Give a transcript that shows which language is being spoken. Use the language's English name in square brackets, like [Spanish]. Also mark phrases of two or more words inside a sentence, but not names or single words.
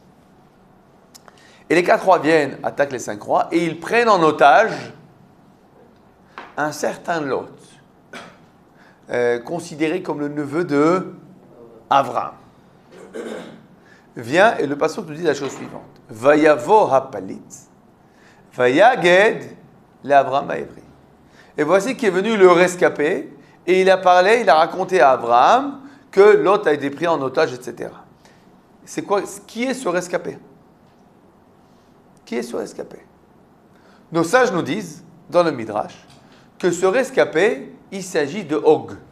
[French] Et les 4 rois viennent, attaquent les 5 rois, et ils prennent en otage un certain Lot, considéré comme le neveu de Avraham. Vient et le pasteur nous dit la chose suivante. [Hebrew] ויבא הפליט ויגד לאברם העברי. [French] Et voici qui est venu le rescapé, et il a raconté à Avraham que Lot a été pris en otage, etc. C'est quoi? Qui est ce rescapé? Qui est ce rescapé? Nos sages nous disent, dans le Midrash, que ce rescapé, il s'agit de Og.